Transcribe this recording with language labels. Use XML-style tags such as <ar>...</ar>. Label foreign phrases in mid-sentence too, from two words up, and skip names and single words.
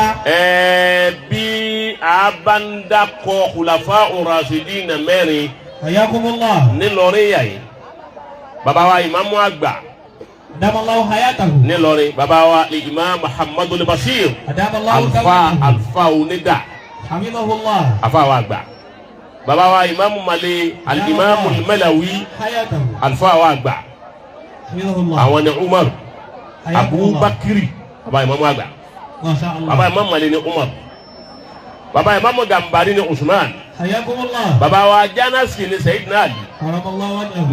<yo>Bí a bá ń dákọ̀</yo> <ar>الخلفاء الراشدين</ar> <yo>mẹ́rin. Ayakumullah. Nílọrin yà yìí. Bàbá wa ìmáàmù àgbà.</yo> <ar>أدام الله حياته.</ar> <yo>Nílọrin bàbá wa Imam Muhammadul Bashir. Adamallahu Alfa Onida. Hamidahullah. Afa wa àgbà. Bàbá wa ìmáàmù Mali al-Imam al-Malawi. Hayatahu. Alfa wa àgbà. Hamidahullah. Àwọn ni Umar. Abubakiri. Bàbá ìmáàmù àgbà.</yo> <ar>ما شاء الله.</ar> <yo>Bàbá ìmáàmù Mali ni Umar. Bàbá ìmáàmù Gambari ni Usman. Hayakumullah. Bàbá wa Janasi ni Sayyidina Ali.</yo> <ar>كرم الله وجهه.</ar>